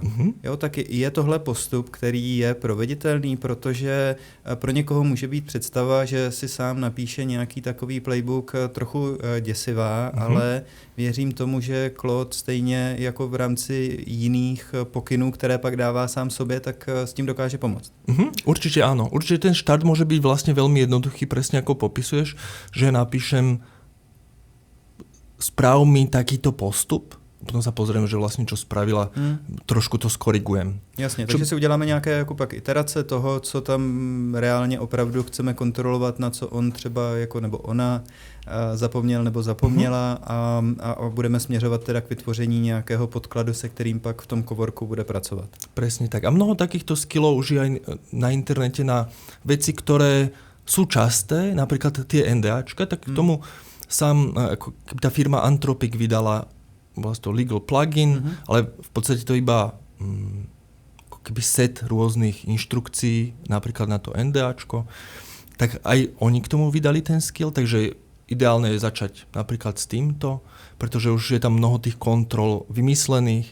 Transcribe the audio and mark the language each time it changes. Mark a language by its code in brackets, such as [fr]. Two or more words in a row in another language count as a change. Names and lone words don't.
[cs] Jo, tak je tohle postup, který je proveditelný, protože pro někoho může být představa, že si sám napíše nějaký takový playbook trochu děsivá, ale věřím tomu, že Claude stejně jako v rámci jiných pokynů, které pak dává sám sobě, tak s tím dokáže pomoct. [sk] Určite áno. Určite ten štart môže byť vlastne veľmi jednoduchý, presne ako popisuješ, že napíšem správ mi takýto postup, potom sa pozriem, že vlastne čo spravila, trošku to skorigujem. [cs] Jasně, takže si uděláme nějaké jako pak iterace toho, co tam reálně opravdu chceme kontrolovat, na co on třeba jako nebo ona zapomněl nebo zapomněla a budeme směřovat teda k vytvoření nějakého podkladu, se kterým pak v tom Coworku bude pracovat. [sk] Presne tak. A mnoho takýchto skillov už je aj na internete na veci, ktoré sú časté, napríklad tie NDAčka, tak k tomu sám, ako tá firma Anthropic vydala vlastne [en] legal plugin, [sk] ale v podstate to iba ako keby set rôznych inštrukcií, napríklad na to NDAčko, tak aj oni k tomu vydali ten skill, takže ideálne je začať napríklad s týmto, pretože už je tam mnoho tých kontrol vymyslených.